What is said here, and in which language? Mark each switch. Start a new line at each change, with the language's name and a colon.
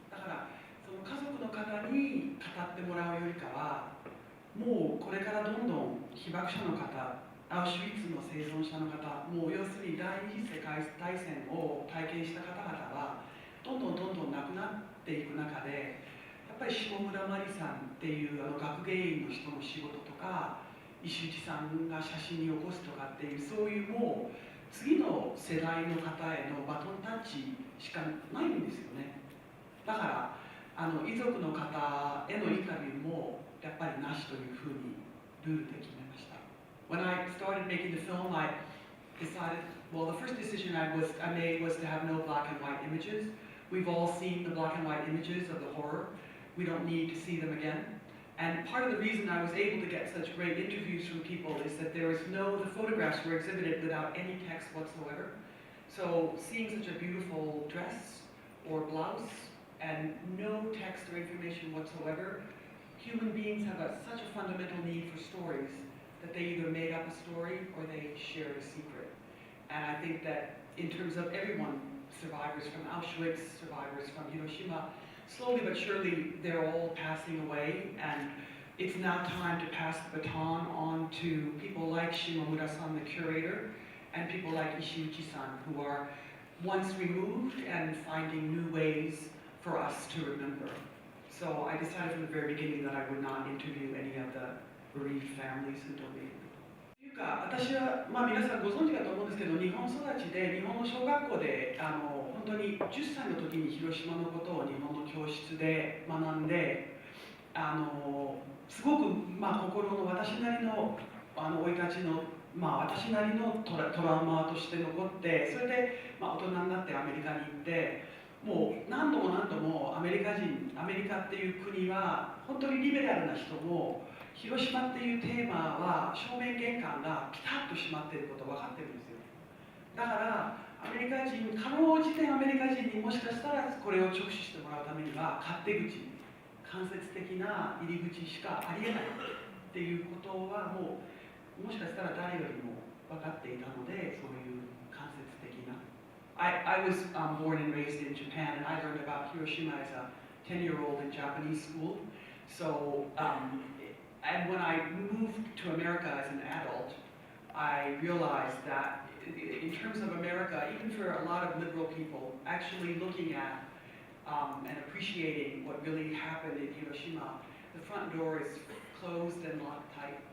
Japanese: だからその家族の方に語ってもらうよりかは、もうこれからどんどん被爆者の方、アウシュビッツの生存者の方、もう要するに第二次世界大戦を体験した方々はどんどん亡くなっていく中で、やっぱり下村真理さんっていう学芸員の人の仕事とか、石内さんが写真に起こすとかっていう、そういうもう次の世代の方へのバトンタッチしかないんですよね。だから遺族の方へのインタビューもやっぱりなしというふうにルールで決めました。
English: When I started making the film, I decided, well, the first decision I made was to have no black and white images. We've all seen the black and white images of the horror. We don't need to see them again. And part of the reason I was able to get such great interviews from people is that the photographs were exhibited without any text whatsoever. So seeing such a beautiful dress or blouse and no text or information whatsoever, human beings have such a fundamental need for stories that they either made up a story or they shared a secret. And I think that in terms of everyone, survivors from Auschwitz, survivors from Hiroshima, slowly but surely they're all passing away, and it's now time to pass the baton on to people like Shimomura-san, the curator, and people like Ishiuchi-san, who are once removed and finding new ways for us to remember. So I decided from the very beginning that I would not interview any of the bereaved families who donated.
Japanese: というか、私は、皆さんご存知かと思うんですけど、日本育ちで、日本の小学校で本当に10歳の時に広島のことを日本の教室で学んで、すごく、心の私なりの生い立ちの、私なりのトラウマとして残って、それで、大人になってアメリカに行って、もう何度もアメリカっていう国は本当にリベラルな人も、広島っていうテーマは正面玄関がピタッと閉まっていること分かってるんですよ。だからアメリカ人、かろうじてアメリカ人にもしかしたらこれを直視してもらうためには勝手口、間接的な入り口しかありえないっていうことはもしかしたら誰よりも分かっていたので、そういう間接的な。
English: I was born and raised in Japan, and I learned about Hiroshima as a 10-year-old in Japanese school. So, and when I moved to America as an adult, I realized that in terms of America, even for a lot of liberal people, actually looking at and appreciating what really happened in Hiroshima, the front door is closed and locked tight.